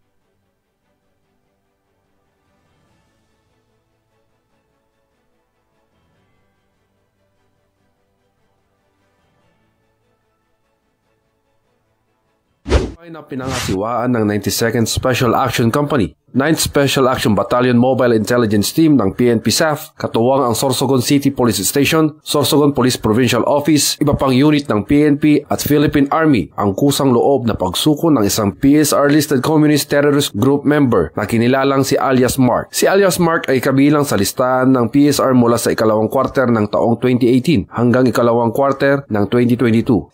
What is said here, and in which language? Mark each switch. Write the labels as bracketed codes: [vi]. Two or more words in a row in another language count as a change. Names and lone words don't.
[tl] na pinangasiwaan ng 92nd Special Action Company, 9th Special Action Battalion Mobile Intelligence Team ng PNP SAF, katuwang ang Sorsogon City Police Station, Sorsogon Police Provincial Office, iba pang unit ng PNP at Philippine Army ang kusang loob na pagsuko ng isang [en] PSR-listed Communist Terrorist Group member [tl] na kinilalang si alias Mark. Si alias Mark ay kabilang sa listahan ng PSR mula sa ikalawang quarter ng taong 2018 hanggang ikalawang quarter ng 2022.